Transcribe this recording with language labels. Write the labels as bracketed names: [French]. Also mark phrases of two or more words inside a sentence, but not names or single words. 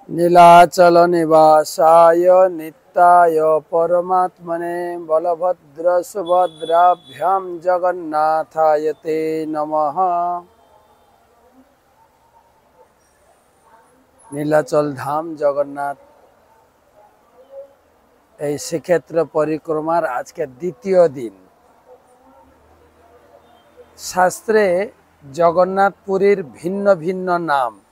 [Sanskrit] नीलाचल निवासाय नित्याय परमात्मने बलभद्र सुभद्राभ्यां जगन्नाथाय ते नमः। [Bangla] নীলাচল ধাম জগন্নাথ এই শ্রীক্ষেত্র পরিক্রমার আজকে দ্বিতীয় দিন। শাস্ত্রে জগন্নাথ পুরীর ভিন্ন ভিন্ন নাম।